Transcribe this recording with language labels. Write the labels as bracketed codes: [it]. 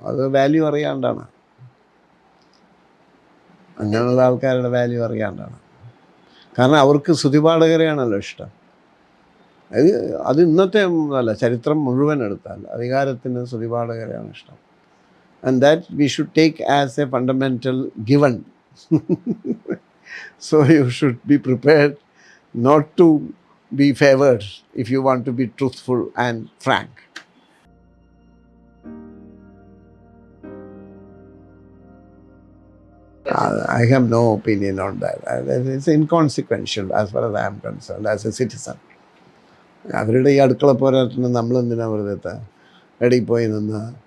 [ml] അത് വാല്യൂ അറിയാണ്ടാണ്, അങ്ങനെയുള്ള ആൾക്കാരുടെ വാല്യൂ അറിയാണ്ടാണ്. കാരണം അവർക്ക് സ്തുതിപാഠകരെയാണല്ലോ ഇഷ്ടം. അത് ഇന്നത്തെ അല്ല, ചരിത്രം മുഴുവൻ എടുത്താൽ അധികാരത്തിന് സ്തുതിപാഠകരെയാണ് ഇഷ്ടം. [en] And that we should take as a fundamental given. So you should be prepared not to be favored if you want to be truthful and frank. I have no opinion on that. It's inconsequential as far as I am concerned as a citizen. [ml] അവരുടെ ഈ അടുക്കള പോരാട്ടത്തിന് നമ്മളെന്തിനാ വെറുതെ ഇടയിൽ പോയി നിന്ന്.